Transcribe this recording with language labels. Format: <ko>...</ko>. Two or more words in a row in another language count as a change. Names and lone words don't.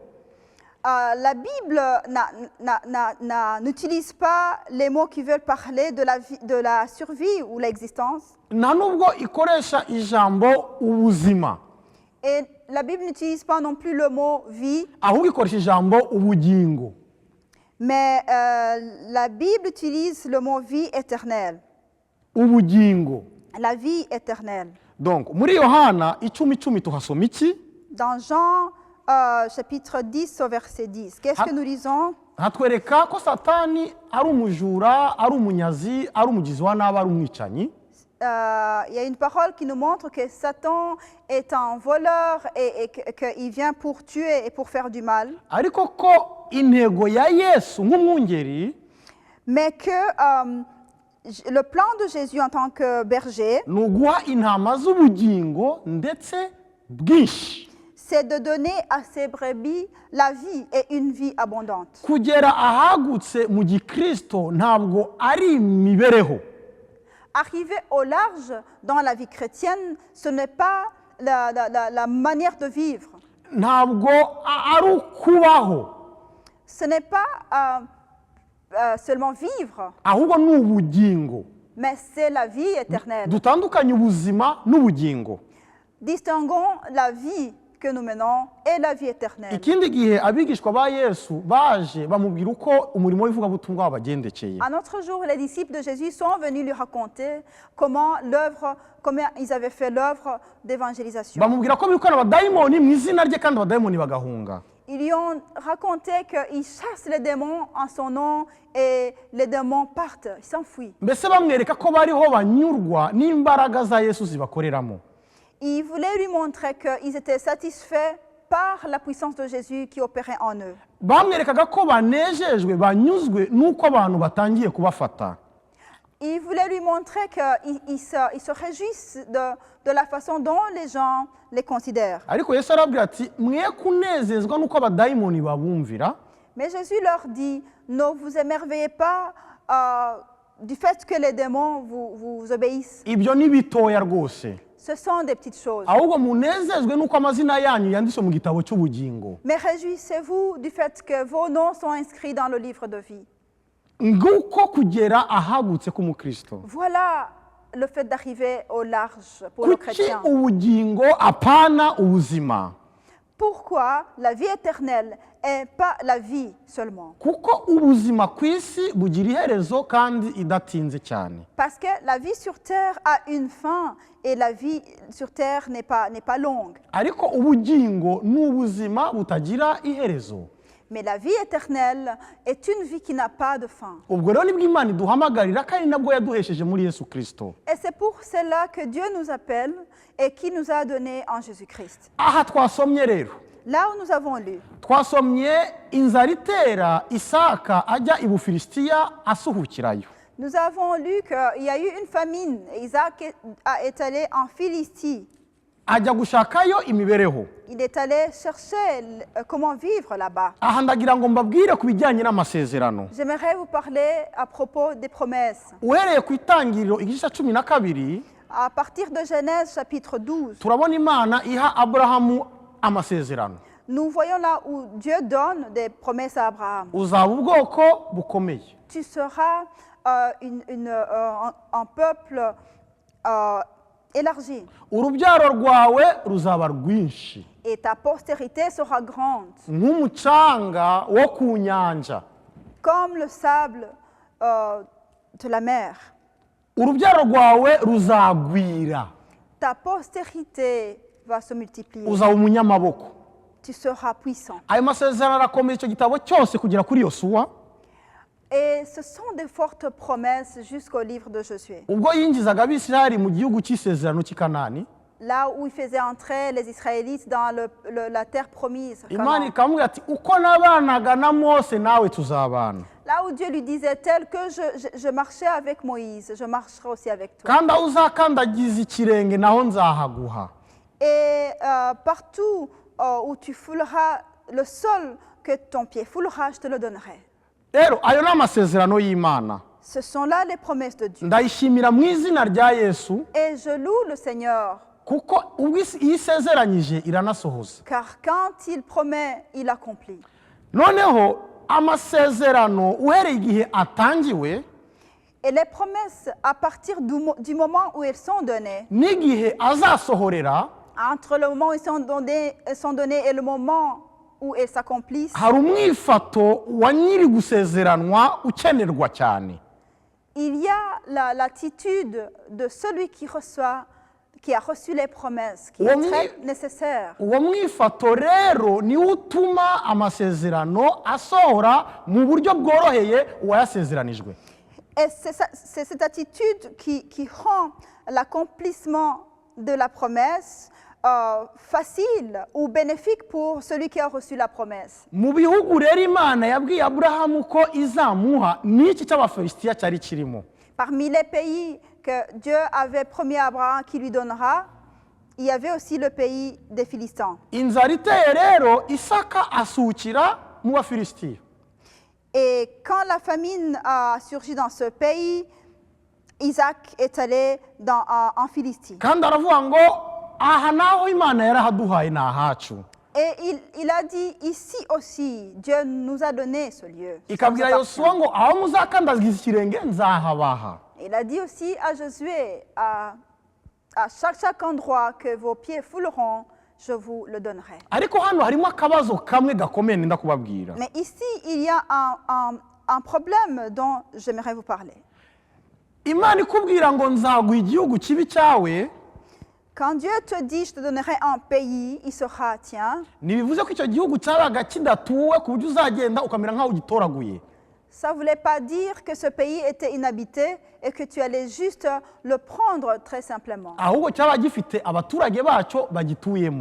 <fr>la Bible n'utilise pas les mots qui veulent parler de la survie ou l'existence.</fr> <rw>Nta nubwo ikoresha ijambo ubuzima.</rw> <fr>Et la Bible n'utilise pas non plus le mot vie,</fr> <rw>Ahubwo ikoresha ijambo ubugingo.</rw> <fr>mais la Bible utilise le mot vie éternelle.</fr> <rw>ubugingo.</rw> <fr>la vie éternelle.</fr> <rw>Donc muri Yohana 10:10 tuhasoma iki?</rw> <fr>Dans Jean chapitre 10 au verset 10, qu'est-ce que nous lisons?</fr> <rw>Hatwereka ko Satani ari umujura, ari umunyazi, ari umugizi wa nabi, ari umwicanyi.</rw> <fr>Il y a une parole qui nous montre que Satan est un voleur et qu'il vient pour tuer et pour faire du mal.</fr> <rw>Ariko ko intego ya Yesu nk'umwungeri</rw> <fr>Mais que le plan de Jésus en tant que berger,</fr> <rw>ni uguha intama z'ubugingo ndetse bwinshi.</rw> <fr>c'est de donner à ses brebis la vie et une vie abondante.</fr> <rw>Kugera ahagutse mu gikristo ntabwo ari imibereho.</rw> <fr>Arriver au large dans la vie chrétienne, ce n'est pas la manière de vivre.</fr> <rw>Ntabwo ari ukubaho.</rw> <fr>Ce n'est pas seulement vivre,</fr> <rw>Ahubwo ni ubugingo.</rw> <fr>mais c'est la vie éternelle.</fr> <rw>Dutandukanye ubuzima n'ubugingo.</rw> <fr>Distinguons la vie que nous menons et la vie éternelle.</fr> <rw>Ikindi gihe abigishwa ba Yesu baje bamubwira uko umurimo w'ivugabutumwa wabagendekeye.</rw> <fr>Un autre jour, les disciples de Jésus sont venus lui raconter comment ils avaient fait l'œuvre d'évangélisation.</fr> <rw>Bamubwira ko birukana abadayimoni mu izina rye kandi abadayimoni bagahunga.</rw> <fr>Ils lui ont raconté qu'ils chassent les démons en son nom et les démons partent, ils s'enfuient.</fr> <rw>Mbese bamwereka ko bariho banyurwa n'imbaraga za Yesu zibakoreramo.</rw> <fr>Ils voulaient lui montrer qu'ils étaient satisfaits par la puissance de Jésus qui opérait en eux.</fr> <rw>Bamwerekaga ko banejejwe banyuzwe nuko abantu batangiye kubafata.</rw> <fr>Ils voulaient lui montrer qu'ils se réjouissent de la façon dont les gens les considèrent.</fr> <rw>Ariko Yesu arabwira ati mwe kunezezwa nuko abadayimoni babumvira.</rw> <fr>Mais Jésus leur dit, ne vous émerveillez pas du fait que les démons vous obéissent.</fr> <rw>Ibyo ni bitoya rwose.</rw> <fr>Ce sont des petites choses.</fr> <rw>Ahubwo munezezwe nuko amazina yanyu yanditswe mu gitabo cy'ubugingo.</rw> <fr>Mais réjouissez-vous du fait que vos noms sont inscrits dans le livre de vie.</fr> <rw>Nguko kugera ahagutse k'umukristo.</rw> <fr>Voilà le fait d'arriver au large pour le</fr> <rw>Kuki</rw> <fr>chrétien.</fr> <rw>ubugingo apana ubuzima?</rw> <fr>Pourquoi la vie éternelle et pas la vie seulement?</fr> <rw>Kuko ubuzima ku isi bugira iherezo kandi idatinze cyane.</rw> <fr>Parce que la vie sur terre a une fin et la vie sur terre n'est pas longue.</fr> <rw>Ariko ubugingo ni ubuzima butagira iherezo.</rw> <fr>Mais la vie éternelle est une vie qui n'a pas de fin.</fr> <rw>Ubwo rero nibwo Imana iduhamagarira kandi nabwo yaduhesheje muri Yesu Kristo.</rw> <fr>Et c'est pour cela que Dieu nous appelle et qui nous a donné en Jésus-Christ.</fr> <rw>Aha twasomye rero.</rw> <fr>Là où nous avons lu,</fr> <rw>Twasomye inzara itera Isaka ajya i Bufilisitiya asuhukirayo.</rw> <fr>nous avons lu qu'il y a eu une famine et Isaac est allé en Philistie.</fr> <rw>Ajya gushakayo imibereho.</rw> <fr>Il est allé chercher comment vivre là-bas.</fr> <rw>Aha ndagira ngo mbabwire ku bijyanye n'amasezerano.</rw> <fr>J'aimerais vous parler à propos des promesses.</fr> <rw>Uhereye ku itangiriro igice 12,</rw> <fr>À partir de Genèse chapitre 12,</fr> <rw>turabona Imana iha Aburahamu amasezerano.</rw> <fr>nous voyons là où Dieu donne des promesses à Abraham.</fr> <rw>Uzaba ubwoko bukomeye.</rw> <fr>Tu seras un peuple élargi</fr> <rw>Urubyaro rwawe ruzaba rwinshi.</rw> <fr>et ta postérité sera grande,</fr> <rw>Nk'umucanga wo ku nyanja.</rw> <fr>comme le sable de la mer.</fr> <rw>Urubyaro rwawe ruzagwira.</rw> <fr>Ta postérité va se multiplier.</fr> <rw>Uzaba umunyamaboko.</rw> <fr>Tu seras puissant.</fr> <rw>Ayo masezerano arakomeye icyo gitabo cyose kugera kuri Yosuwa.</rw> <fr>Et ce sont des fortes promesses jusqu'au livre de Josué.</fr> <rw>Ubwo yinjizaga Abisirayeli mu gihugu cy'isezerano cy'i Kanani,</rw> <fr>Là où il faisait entrer les Israélites dans la terre promise.</fr> <rw>Imana</rw> <fr>Canaan.</fr> <rw>ikamubwira ati uko nabanaga na Mose nawe tuzabana.</rw> <fr>Là où Dieu lui disait tel que je marchais avec Moïse, je marcherai aussi avec toi.</fr> <rw>Kandi aho uzakandagiza ikirenge naho nzahaguha.</rw> <fr>Et partout où tu fouleras le sol que ton pied foulera, je te le donnerai.</fr> <rw>Rero ayo ni amasezerano y'Imana.</rw> <fr>Ce sont là les promesses de Dieu.</fr> <rw>Ndayishimira mu izina rya Yesu</rw> <fr>Et je loue le Seigneur,</fr> <rw>kuko ubwo iyo isezeranyije iranasohoza.</rw> <fr>car quand il promet, il accomplit.</fr> <rw>Noneho amasezerano uhereye igihe atangiwe</rw> <fr>Et les promesses, à partir du moment où elles sont données,</fr> <rw>n'igihe azasohorera</rw> <fr>entre le moment où elles sont données et le moment où elles s'accomplissent,</fr> <rw>hari umwifato wa nyiri gusezeranwa ukenerwa cyane.</rw> <fr>il y a l'attitude de celui qui a reçu les promesses, qui est très nécessaire.</fr> <rw>uwo mwifato rero niwo utuma amasezerano asohora mu buryo bworoheye uwayasezeranijwe.</rw> <fr>Et c'est cette attitude qui rend l'accomplissement de la promesse facile ou bénéfique pour celui qui a reçu la promesse.</fr> <rw>Mu bihugu rero Imana yabwiye Aburahamu ko izamuha n'iki cy'Abafilisitiya cyari kirimo.</rw> <fr>Parmi les pays que Dieu avait promis à Abraham qu'il lui donnera, il y avait aussi le pays des Philistins.</fr> <rw>Inzara iteye rero Isaka asukira mu Bafilisitiya.</rw> <fr>Et quand la famine a surgi dans ce pays, Isaac est allé en Philistie.</fr> <rw>Kandi aravuga ngo aha naho Imana yarahaduhaye ni ahacu.</rw> <fr>Et il a dit, ici aussi, Dieu nous a donné ce lieu.</fr> <rw>Ikabwira Yosuwa ngo aho muzakandagiza ikirenge nzahabaha.</rw> <fr>Il a dit aussi à Josué, à chaque endroit que vos pieds fouleront, je vous le donnerai.</fr> <rw>Ariko hano harimo akabazo kamwe gakomeye nenda kubabwira.</rw> <fr>Mais ici, il y a un problème dont j'aimerais vous parler.</fr> <rw>Imana ikubwira ngo nzaguha igihugu kibi cyawe.</rw> <fr>Quand Dieu te dit, je te donnerai un pays, il sera tien.</fr> <rw>Ntibivuze ko icyo gihugu cyabaga kidatuwe ku buryo uzagenda ukamera nk'aho ugitoraguye.</rw> <fr>Ça ne voulait pas dire que ce pays était inhabité et que tu allais juste le prendre très simplement.</fr> <rw>Ahubwo cyaba gifite abaturage bacyo bagituyemo.</rw>